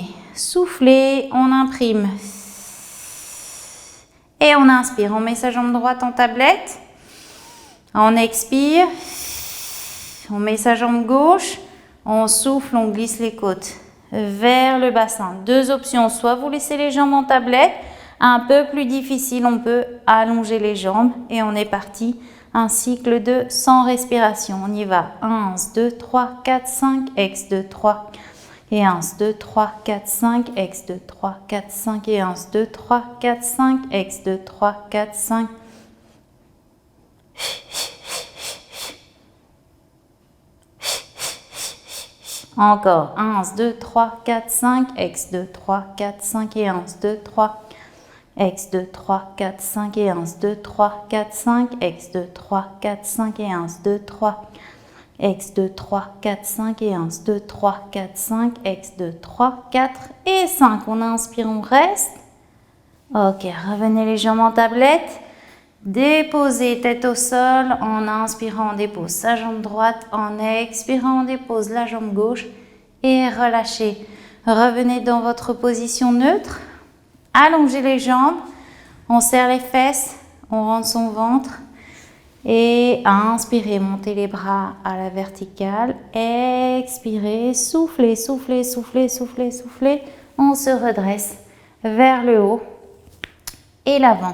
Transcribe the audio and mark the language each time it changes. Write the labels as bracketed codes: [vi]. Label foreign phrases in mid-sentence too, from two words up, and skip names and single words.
[fr] Soufflez, on imprime et on inspire, on met sa jambe droite en tablette, on expire, on met sa jambe gauche. On souffle, on glisse les côtes vers le bassin. Deux options, soit vous laissez les jambes en tablette, un peu plus difficile, on peut allonger les jambes et on est parti. Un cycle de 100 respirations. On y va. 1, 2, 3, 4, 5, ex 2, 3. Et 1, 2, 3, 4, 5, ex 2, 3, 4, 5. Et 1, 2, 3, 4, 5, ex 2, 3, 4, 5. Encore 1, 2, 3, 4, 5, ex 2, 3, 4, 5 et 1, 2, 3, ex 2, 3, 4, 5 et 1, 2, 3, 4, 5, ex 2, 3, 4, 5 et 1, 2, 3, ex 2, 3, 4, 5 et 1, 2, 3, 4, 5, ex 2, 3, 4 et 5. On inspire, on reste. Ok, revenez les jambes en tablette. Déposez tête au sol, en inspirant on dépose sa jambe droite, en expirant on dépose la jambe gauche et relâchez. Revenez dans votre position neutre, allongez les jambes, on serre les fesses, on rentre son ventre et inspirez, montez les bras à la verticale, expirez, soufflez, soufflez, soufflez, soufflez, soufflez, on se redresse vers le haut et l'avant.